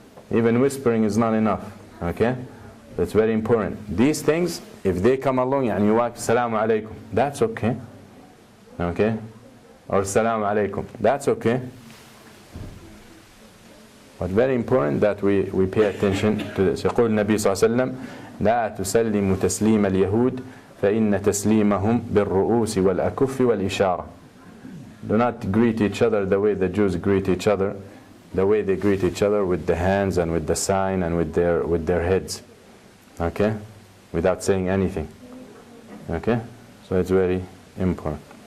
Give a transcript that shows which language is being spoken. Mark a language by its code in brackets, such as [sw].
[en] Even whispering is not enough. Okay? That's very important. These things, if they come along and you walk Salam alaikum, that's okay. Okay? Or Salam alaikum, that's okay. But very important that we pay attention to this. [ar] يقول النبي صلى الله عليه وسلم لا تسلموا تسليم اليهود فإن تسليمهم بالرؤوس والأكف والإشارة. [en] Do not greet each other the way the Jews greet each other, the way they greet each other with the hands and with the sign and with their heads. Okay? Without saying anything. Okay? So it's very important.